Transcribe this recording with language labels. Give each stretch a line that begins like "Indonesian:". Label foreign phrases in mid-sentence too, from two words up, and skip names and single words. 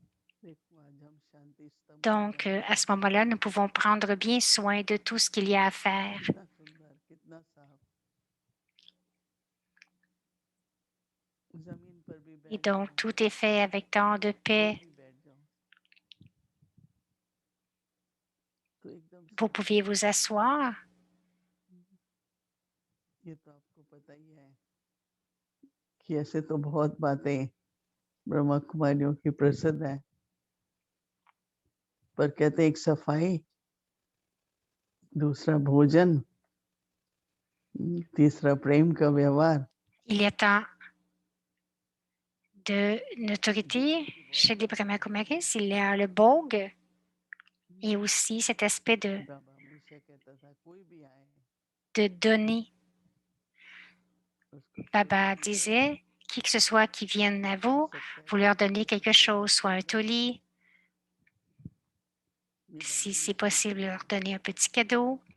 French: Donc, à ce moment-là, nous pouvons prendre bien soin de tout ce qu'il y a à faire. Et donc, tout est fait avec tant de paix. Vous pouvez vous asseoir.
Hindi: ऐसे तो बहुत बातें ब्रह्मा कुमारियों की प्रसिद्ध है पर कहते एक सफाई दूसरा भोजन तीसरा प्रेम का व्यवहार
French: Il y a tant de notoriété chez les Brahma Kumaris. Il y a le Bhog et aussi cet aspect de donner. Baba disait, qui que ce soit qui vienne à vous, vous leur donnez quelque chose, soit un toli, si c'est possible, leur donner un petit cadeau.